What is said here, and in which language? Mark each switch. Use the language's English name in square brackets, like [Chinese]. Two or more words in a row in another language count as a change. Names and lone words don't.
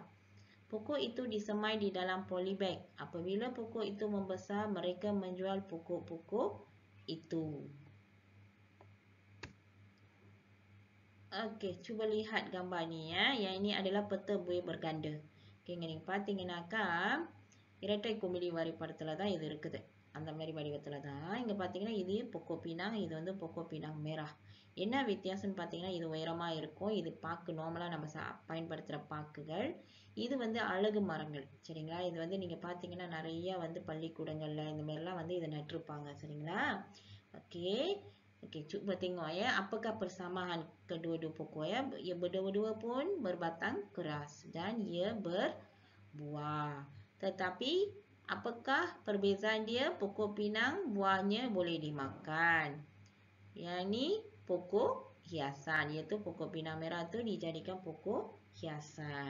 [Malay] Pokok itu disemai di dalam polybag. Apabila pokok itu membesar, mereka menjual pokok-pokok itu. Okey, cuba lihat gambar ni ya. Yang ini adalah peta buih berganda. [Tamil] Okey, ngering பாத்தீங்கன்னாக்கா இரட்டை குமிழி வரி படத்துல தான் இது இருக்குது. அந்த மாதிரி வடிவத்துல தான் இங்க பாத்தீங்கன்னா இது [Malay] pokok pinang, [Tamil] இது வந்து [Malay] pokok pinang merah. [Tamil] என்ன வித்தியாசம்னு பாத்தீங்கன்னா இது உயரமா இருக்கும். இது பாக்கு நார்மலா நம்ம பயன்படுத்துற பாக்குகள். இது வந்து அழகு மரங்கள். சரிங்களா? இது வந்து நீங்க பாத்தீங்கன்னா நிறைய வந்து பள்ளிக்கூடங்கள்ல இந்த மாதிரிலாம் வந்து இதை நட்டிருப்பாங்க. சரிங்களா? [Malay] Okey. Okey, cuba tengok ya. Apakah persamaan kedua-dua pokok ya? Ia berdua-dua pun berbatang keras dan ia berbuah. Tetapi apakah perbezaan dia? Pokok pinang buahnya boleh dimakan. Yang ni pokok hiasan, iaitu pokok pinang merah tu dijadikan pokok hiasan.